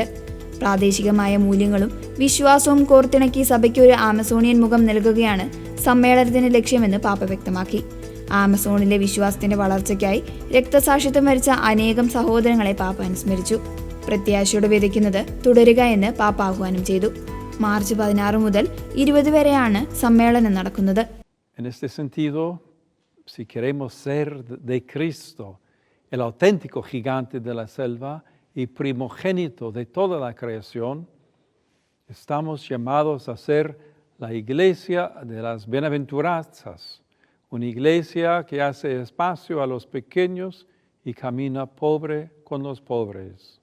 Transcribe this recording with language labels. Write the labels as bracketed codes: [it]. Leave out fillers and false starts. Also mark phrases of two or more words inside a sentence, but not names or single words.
[ml] പ്രാദേശികമായ മൂല്യങ്ങളും വിശ്വാസവും കോർത്തിണക്കി സഭയ്ക്ക് ഒരു ആമസോണിയൻ മുഖം നൽകുകയാണ് സമ്മേളനത്തിന്റെ ലക്ഷ്യമെന്ന് പാപ്പ വ്യക്തമാക്കി. ആമസോണിലെ വിശ്വാസത്തിന്റെ വളർച്ചയ്ക്കായി രക്തസാക്ഷിത്വം വരിച്ച അനേകം സഹോദരങ്ങളെ പാപ്പ അനുസ്മരിച്ചു. പ്രത്യാശയോടെ വിതയ്ക്കുന്നത് തുടരുക എന്ന് പാപ്പ ആഹ്വാനം ചെയ്തു. മാർച്ച് 16 മുതൽ 20 വരെയാണ് സമ്മേളനം നടക്കുന്നത്. [es] En este sentido, si queremos ser de Cristo, el auténtico gigante de la selva, y y primogénito de toda la creación, estamos llamados a ser la iglesia de las bienaventuranzas, una iglesia que hace espacio a los pequeños y camina pobre con los pobres.